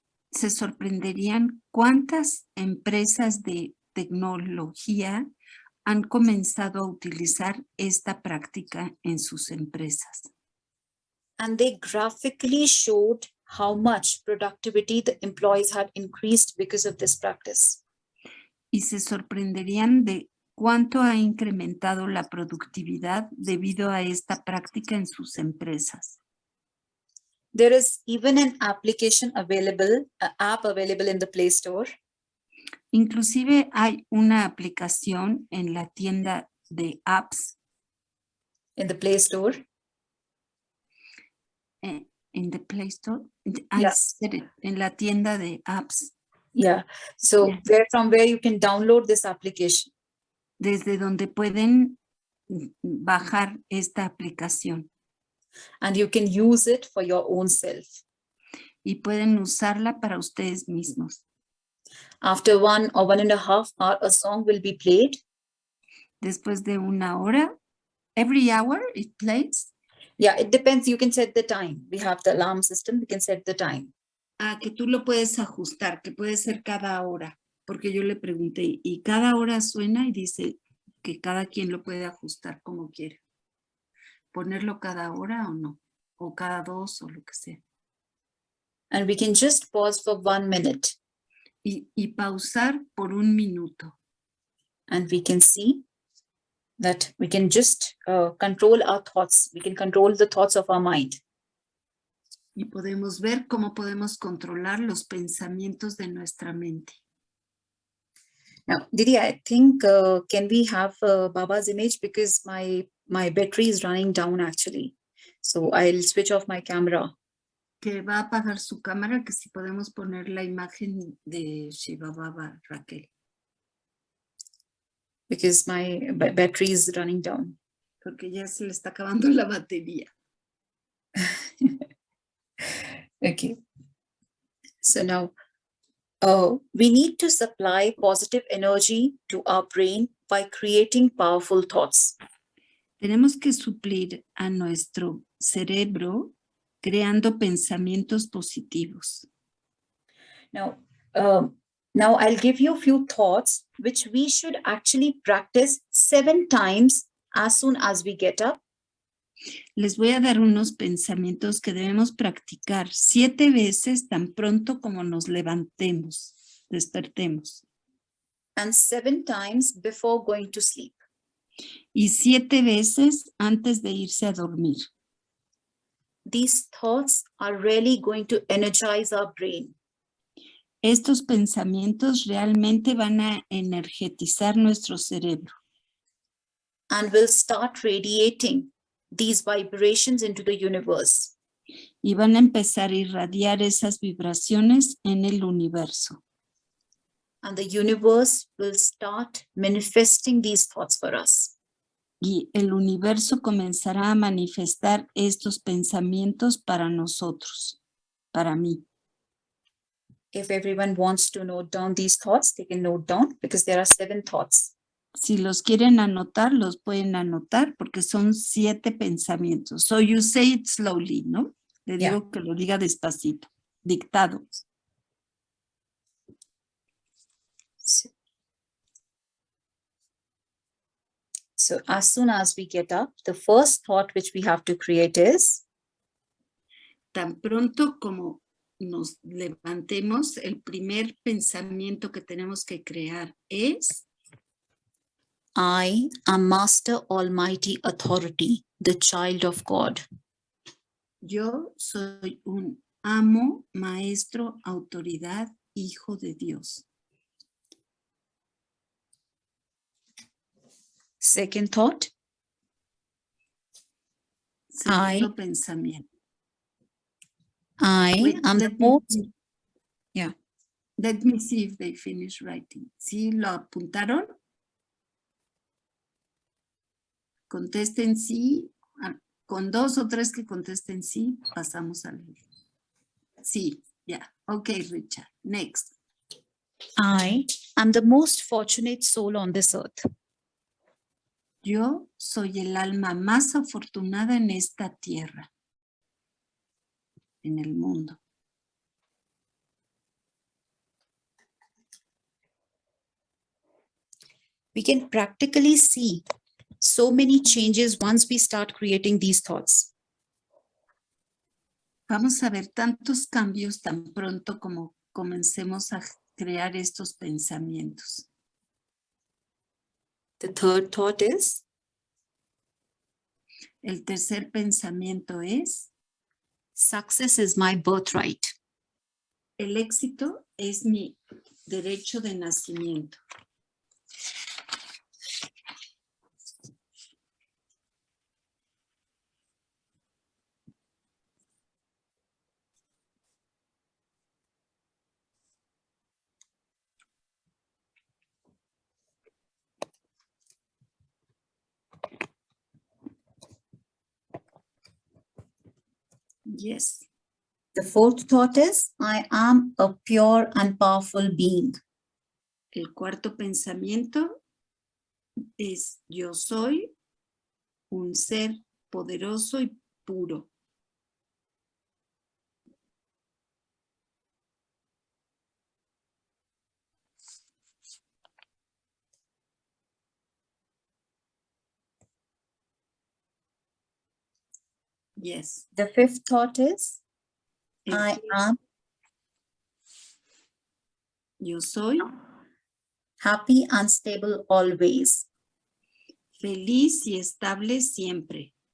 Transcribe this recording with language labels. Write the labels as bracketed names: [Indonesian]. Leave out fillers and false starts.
[Spanish] Se sorprenderían cuántas empresas de tecnología han comenzado a utilizar esta práctica en sus empresas. [English] And they graphically showed how much productivity the employees had increased because of this practice. [Spanish] Y se sorprenderían de cuánto ha incrementado la productividad debido a esta práctica en sus empresas. [English] There is even an application available, an app available in the Play Store. [Spanish] Inclusive hay una aplicación en la tienda de apps. [English] In the Play Store. In the Play Store. I Yeah. said it. [Spanish] En la tienda de apps. [English] Yeah. So Yeah. from where you can download this application. [Spanish] Desde donde pueden bajar esta aplicación. [English] And you can use it for your own self. [Spanish] Y pueden usarla para ustedes mismos. [English] After 1 or 1.5 hours, a song will be played. [Spanish] Después de una hora, [English] every hour it plays. Yeah, it depends. You can set the time. We have the alarm system. We can set the time. [Spanish] Ah, que tú lo puedes ajustar, que puede ser cada hora. Porque yo le pregunté, y cada hora suena y dice que cada quien lo puede ajustar como quiera. Ponerlo cada hora o no, o cada 2 o lo que sea. [English] And we can just pause for 1 minute. [Spanish] Y pausar por 1 minuto. [English] And we can see that we can just control our thoughts. We can control the thoughts of our mind. [Spanish] Y podemos ver cómo podemos controlar los pensamientos de nuestra mente. [English] Now, Didi, I think, can we have Baba's image? Because my battery is running down actually. So I'll switch off my camera. [Spanish] Que va a apagar su cámara, que si podemos poner la imagen de Shiva Baba, Raquel. [English] Because my battery is running down. [Spanish] Porque ya se le está acabando la batería. [English] Okay. So now, we need to supply positive energy to our brain by creating powerful thoughts. [Spanish] Tenemos que suplir a nuestro cerebro creando pensamientos positivos. [English] Now, I'll give you a few thoughts which we should actually practice 7 times as soon as we get up. [Spanish] Les voy a dar unos pensamientos que debemos practicar 7 veces tan pronto como nos despertemos. [English] And 7 times before going to sleep. [Spanish] Y 7 veces antes de irse a dormir. [English] These thoughts are really going to energize our brain. [Spanish] Estos pensamientos realmente van a energetizar nuestro cerebro. [English] And will start radiating these vibrations into the universe. [Spanish] Y van a empezar a irradiar esas vibraciones en el universo. [English] And the universe will start manifesting these thoughts for us. [Spanish] Y el universo comenzará a manifestar estos pensamientos para nosotros, para mí. [English] If everyone wants to note down these thoughts, they can note down because there are 7 thoughts. [Spanish] Si los quieren anotar, los pueden anotar porque son 7 pensamientos. [English] So you say it slowly, [Spanish] ¿no? Le digo que lo diga despacito, dictado. [English] So as soon as we get up, the first thought which we have to create is, [Spanish] tan pronto como nos levantemos, el primer pensamiento que tenemos que crear es: [English] I am Master Almighty Authority, the child of God. [Spanish] Yo soy un amo, maestro, autoridad, hijo de Dios. [English] Second thought, [Spanish] Segundo pensamiento. [English] I am the most. Let me see if they finish writing. [Spanish] ¿Sí lo apuntaron? Contesten sí. Con 2 o 3 que contesten sí, pasamos a leer. Sí, ya. Ok, Richard. [English] Next. I am the most fortunate soul on this earth. [Spanish] Yo soy el alma más afortunada en esta tierra, en el mundo. [English] We can practically see so many changes once we start creating these thoughts. [Spanish] Vamos a ver tantos cambios tan pronto como comencemos a crear estos pensamientos. [English] The third thought is, [Spanish] el tercer pensamiento es: [English] success is my birthright. [Spanish] El éxito es mi derecho de nacimiento. [English] Yes. The fourth thought is, I am a pure and powerful being. [Spanish] El cuarto pensamiento es, yo soy un ser poderoso y puro. [English] Yes. The fifth thought is, [Spanish] El [English] I fifth, am [Spanish] yo soy [English] happy and stable always. [Spanish] feliz y estable siempre.